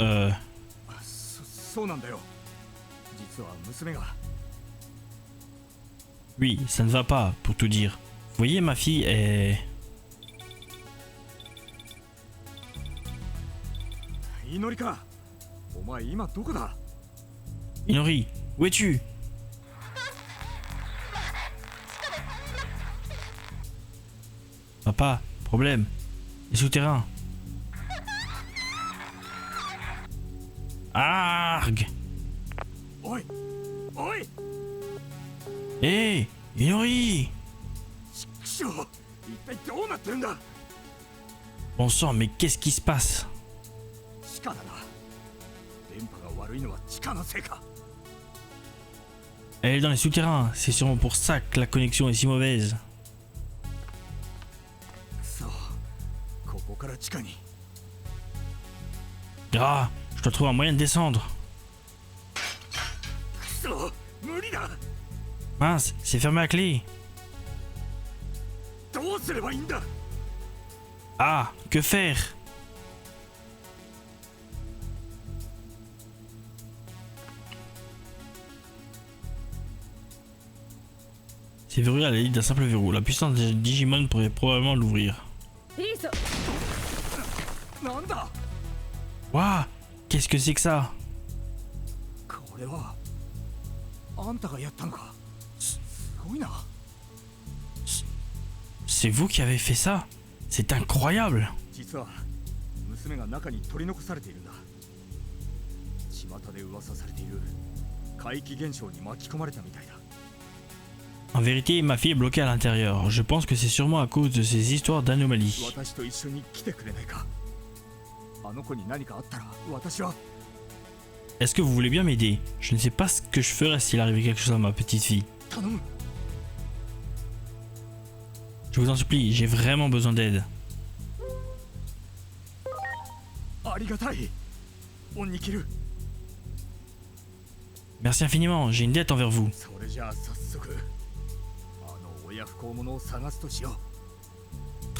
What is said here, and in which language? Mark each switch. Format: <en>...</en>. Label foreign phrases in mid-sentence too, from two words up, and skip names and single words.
<ja>そうなんだよ。実は娘が。</ja> <fr>oui, ça ne va pas, pour tout dire. Vous voyez, ma fille est...</fr> <ja>祈りか。お前今どこだ。</ja> <fr>Inori, où es-tu? Papa, problème. Les souterrains. Arg!</fr> <ja>おいおい。</ja> <fr>Hé, Inori!</fr> <ja>くしょう、一体どうなってるんだ。</ja> <fr>Bon sang, mais qu'est-ce qui se passe?</fr> <ja>地下だな。電波が悪いのは地下のせいか。</ja> <fr>Elle est dans les souterrains, c'est sûrement pour ça que la connexion est si mauvaise.</fr> <ja>そう、ここから地下に。</ja> <fr>Ah, je dois trouver un moyen de descendre.</fr> <ja>くそ、無理だ。</ja> <fr>Mince, c'est fermé à clé.</fr> <ja>どうすればいいんだ。</ja> <fr>Ah, que faire? C'est verrouillé à l'aide d'un simple verrou. La puissance des Digimon pourrait probablement l'ouvrir.</fr> <ja>リーソなんだ。</ja> <fr>Waouh, qu'est-ce que c'est que ça?</fr> <ja>これはあんたがやったのか。すごいな。</ja> <fr>C'est vous qui avez fait ça? C'est incroyable!</fr> <ja>実は娘が中に取り残されているんだ。巷で噂されている怪奇現象に巻き込まれたみたいだ。</ja> <fr>En vérité, ma fille est bloquée à l'intérieur. Je pense que c'est sûrement à cause de ces histoires d'anomalies.</fr> <ja>私と一緒に来てくれないか。あの子に何かあったら私は。</ja> <fr>Est-ce que vous voulez bien m'aider? Je ne sais pas ce que je ferais s'il arrivait quelque chose à ma petite fille.</fr> <ja>頼む。</ja> <fr>Je vous en supplie, j'ai vraiment besoin d'aide.</fr> <ja>ありがたい。恩に切る。</ja> <fr>Merci infiniment, j'ai une dette envers vous.</fr> <ja>それじゃあ早速あの親不孝者を探すとしよう。</ja>